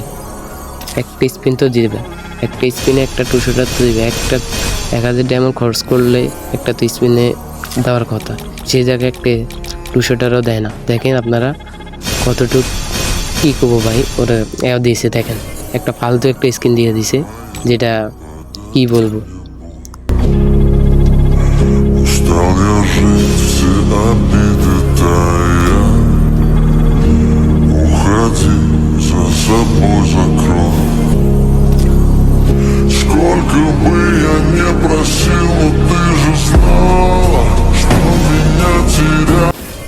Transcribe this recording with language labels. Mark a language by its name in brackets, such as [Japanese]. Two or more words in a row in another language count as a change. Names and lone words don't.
[Bangla] একটা স্পিন তো দিবে, একটা স্পিনে একটা 2 শুটার তো দিবে, একটা 1000 ডায়মন্ড খরচ করলে একটা তো স্পিনে দেওয়ার কথা, সেই জায়গায় একটা 2 শুটারও দেয় না। দেখেন আপনারা কতটুকু কী করবো ভাই, ওরা দিয়েছে দেখেন, একটা ফালতু একটা স্কিন দিয়ে দিছে, যেটা কি বলবো। [Russian] Устал я жить, все обиды тая. Уходи, за собой закрой. Сколько бы я не просил, но ты же знала, что меня терять.